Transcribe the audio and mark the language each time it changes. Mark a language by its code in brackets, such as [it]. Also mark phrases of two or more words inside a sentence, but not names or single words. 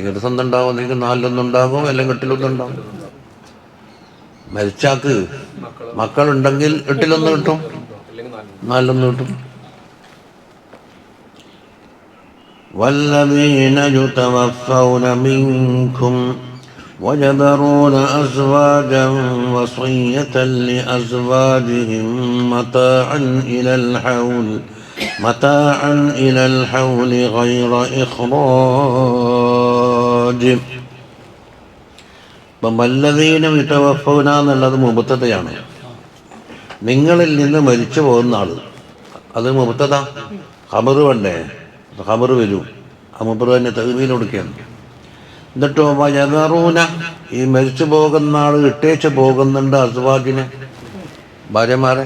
[ml] ഇർസ് എന്തുണ്ടാവും, അല്ലെങ്കിൽ 4 അല്ലെങ്കിൽ 8 മരിച്ചാക്ക് മക്കളുണ്ടെങ്കിൽ 8 കിട്ടും, 4 കിട്ടും. [ar] والذين يتوفون منكم ويذرون أزواجا وصية لأزواجهم متاعا إلى الحول غير إخراج. والذين يتوفون [ml] എന്നുള്ളത് മുബ്തദയാണ്. നിങ്ങളിൽ നിന്ന് മരിച്ചു പോകുന്ന ആൾ, അത് മുബ്തദ. ഖബർ വേണ്ടേ, ഖബർ വരും. ആ മുബ്തദ തന്നെ തഅ്വീൽ കൊടുക്കുകയാണ്. എന്നിട്ടോ വയദറൂന, ഈ മരിച്ചു പോകുന്ന ആൾ ഇട്ടേച്ച് പോകുന്നുണ്ട് അസ്വാജിനെ, ഭാര്യമാരെ.